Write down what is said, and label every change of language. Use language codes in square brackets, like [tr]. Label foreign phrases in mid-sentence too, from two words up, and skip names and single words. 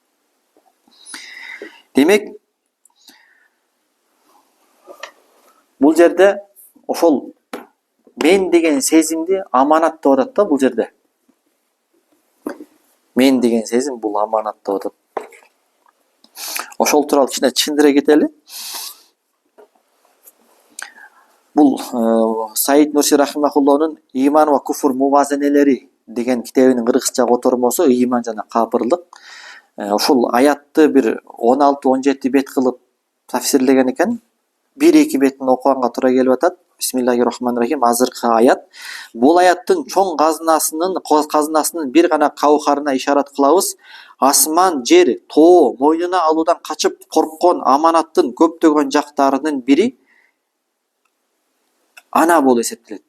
[ky] Демек, бул жерде ошол мен деген сезимди аманат деп атат да бул жерде. Мен деген сезим бул аманат деп атат. Ошол тууралуу кичине түшүндүрө кетели. Бул Саид Нурси рахимахуллонун Иман ва куфр мувазенелери деген китебинин кыргызча котормосу ыйман жана капырлык. Ушул аятты бир 16-17 бет кылып тафсирлеген экен. 1-2 бетин окуганга туура келип атат. [ar] بسم الله الرحمن الرحيم. [ky] Азыркы аят. Бул аяттын чоң казынасынын бир гана каухарына ишарат кылабыз. Асман, жер, тоо мойнуна алуудан качып корккон аманаттын көптөгөн жактарынын бири ана болуп эсептелет.